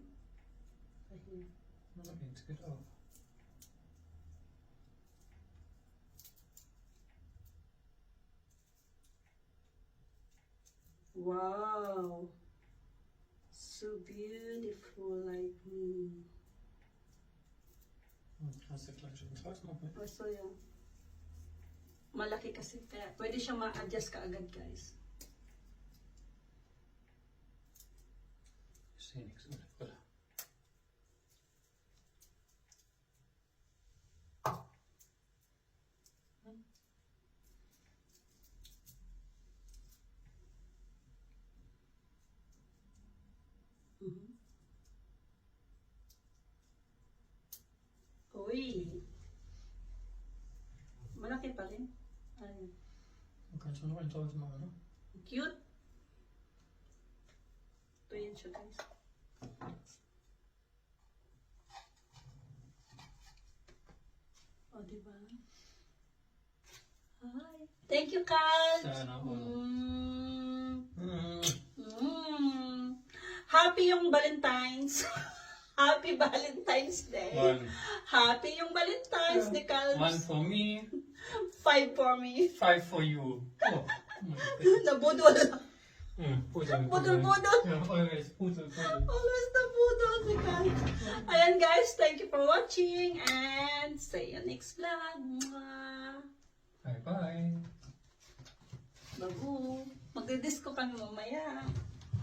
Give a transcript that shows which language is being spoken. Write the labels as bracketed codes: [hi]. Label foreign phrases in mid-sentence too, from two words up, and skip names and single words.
[tl] Ayan. [en] No, it's good off. Wow. So beautiful like me. [de] Hast du gleich schon Zeit noch mit? [tl] Also yan. Malaki kasi kaya pwede siya ma-adjust kaagad guys. [de] Ich sehe nichts mit der Brille. Mhm. [tl] Uy. Malaki pa rin. Ayun. [de] Du kannst nur noch ein tolles machen, ne? [tl] Cute. Ito yun siya guys. O, diba? [en] Hi. Thank you, Kat. [tl] Sana all. [en] Happy yung Valentine's. Happy Valentine's Day. One. Happy yung Valentine's Day, Kat. 1 for me, 5 for me. 5 for you. Oh. [tl] Nabudol. [de] Pudel. Pudel. [en] Ja, always pudel. [tl] Always nabudol si Kat. Ayan guys, [en] thank you for watching and see you next vlog. Mwah. Bye bye. [tl] Babu. Magdidisco kami mamaya.